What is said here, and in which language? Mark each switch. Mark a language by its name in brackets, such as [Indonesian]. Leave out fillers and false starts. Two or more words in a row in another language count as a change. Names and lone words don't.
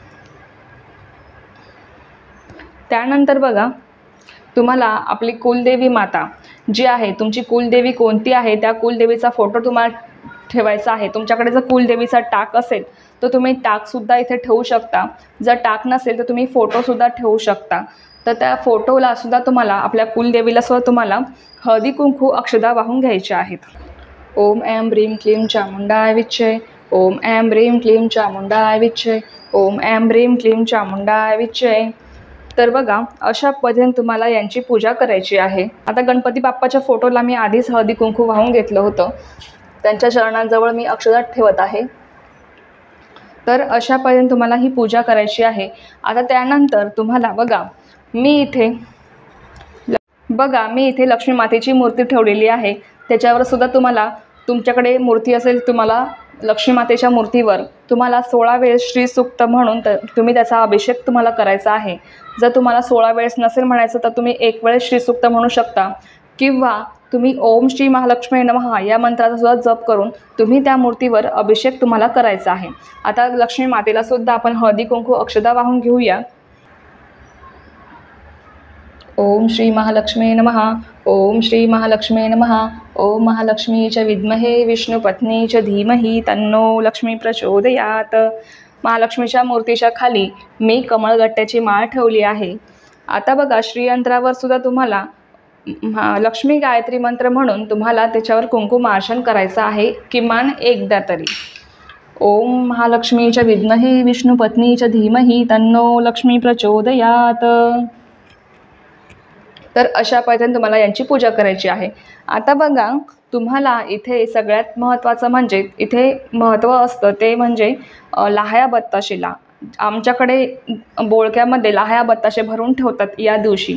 [Marathi] त्यानंतर बघा, तुम्हाला आपली कुलदेवी माता जी आहे, तुमची कुलदेवी कोणती आहे त्या कुलदेवीचा फोटो तुम्हाला ठेवायचा आहे. तुमच्याकडे जर कुलदेवीचा टाक असेल तर तुम्ही टाकसुद्धा इथे ठेवू शकता. जर टाक नसेल तर तुम्ही फोटोसुद्धा ठेवू शकता. तर त्या फोटोला सुद्धा तुम्हाला, आपल्या कुलदेवीला सुद्धा तुम्हाला हळदी कुंकू अक्षदा वाहून घ्यायच्या आहेत. [Sanskrit] ओम ऐं ह्रीं क्लीं चामुंडाय विच्चे. ओम ऐं ह्रीं क्लीं चामुंडाय विच्चे. ओम ऐं ह्रीं क्लीं चामुंडाय विच्चे. [Marathi] तर बघा, अशा पद्धतीने तुम्हाला यांची पूजा करायची आहे. आता गणपती बाप्पाच्या फोटोला मी आधीच हळदी कुंकू वाहून घेतलं होतं. त्यांच्या चरणांजवळ मी अक्षदा ठेवत आहे. तर अशा पद्धतीने तुम्हाला ही पूजा करायची आहे. आता त्यानंतर तुम्हाला मी इथे लक्ष्मी मातेची मूर्ती ठेवलेली आहे. त्याच्यावर सुद्धा तुम्हाला, तुमच्याकडे मूर्ती असेल, तुम्हाला लक्ष्मी मातेच्या मूर्तीवर तुम्हाला 16 वेळेस श्री सूक्त म्हणून तुम्ही त्याचा अभिषेक तुम्हाला करायचा आहे. जर तुम्हाला 16 वेळेस नसेल म्हणायचं तर तुम्ही 1 वेळेस श्री सूक्त म्हणू शकता, किंवा तुम्ही [Sanskrit] ओम श्री महालक्ष्मी नमः [Marathi] या मंत्राचा सुद्धा जप करून तुम्ही त्या मूर्तीवर अभिषेक तुम्हाला करायचा आहे. आता लक्ष्मी मातेला सुद्धा आपण हळदी कुंकू अक्षदा वाहून घेऊया. [Sanskrit] ओम श्री महालक्ष्मी नमः. ओम श्री महालक्ष्मी नमः. ओम महालक्ष्मी च विद्महे विष्णुपत्नी च धीमहि तन्नो लक्ष्मी प्रचोदयात. [Marathi] महालक्ष्मीच्या मूर्तीच्या खाली मी कमळगट्ट्याची माळ ठेवली आहे. आता बघा, श्रीयंत्रावर सुद्धा तुम्हाला लक्ष्मी गायत्री मंत्र म्हणून तुम्हाला त्याच्यावर कुंकुमार्चन करायचं आहे, किमान एकदा तरी. [Sanskrit] ओम महालक्ष्मी च विद्महे विष्णुपत्नी च धीमहि तन्नो लक्ष्मी प्रचोदयात. [Marathi] तर अशा पद्धतीने तुम्हाला यांची पूजा करायची आहे. आता बघा, तुम्हाला इथे सगळ्यात महत्त्वाचं म्हणजे इथे महत्त्व असतं ते म्हणजे लाह्या बत्ताशेला. आमच्याकडे बोळक्यामध्ये लाह्या बत्ताशे भरून ठेवतात या दिवशी.